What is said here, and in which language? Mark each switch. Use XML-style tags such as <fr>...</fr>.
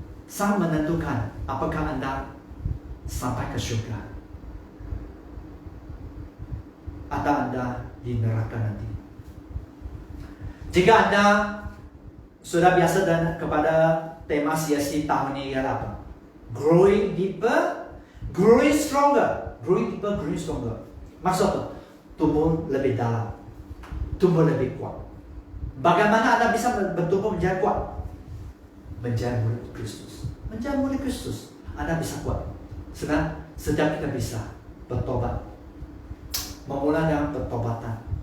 <id>Sangat menentukan apakah Anda sampai ke surga atau Anda di neraka nanti. Jika Anda sudah biasa dan kepada tema CSC tahun ini ialah apa?</id> <en>Growing deeper, growing stronger. Growing deeper, growing stronger.</en> <id>Maksud apa? Tumbuh lebih dalam, tumbuh lebih kuat. Bagaimana Anda bisa bertumbuh menjadi kuat? Menjadi murid Kristus. Menjadi murid Kristus, Anda bisa kuat. Sedang kita bisa bertobat. Memulai dengan pertobatan.</id>